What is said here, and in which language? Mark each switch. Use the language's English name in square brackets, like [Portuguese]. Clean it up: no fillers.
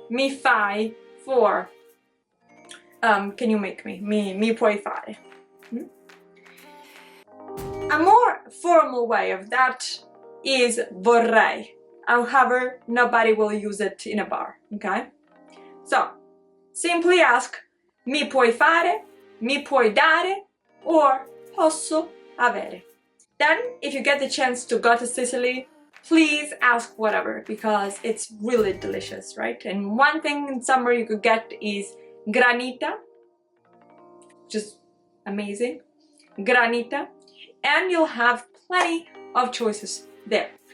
[Italian] Mi fai [English] for can you make me? [Italian] Mi puoi fare. [English] A more formal way of that is vorrei. However, nobody will use it in a bar, okay? So, simply ask [Italian] mi puoi fare, mi puoi dare, [English] or [Italian] posso avere. [English] Then, if you get the chance to go to Sicily, please ask whatever, because it's really delicious, right? And one thing in summer you could get is granita, just amazing, granita, and you'll have plenty of choices there.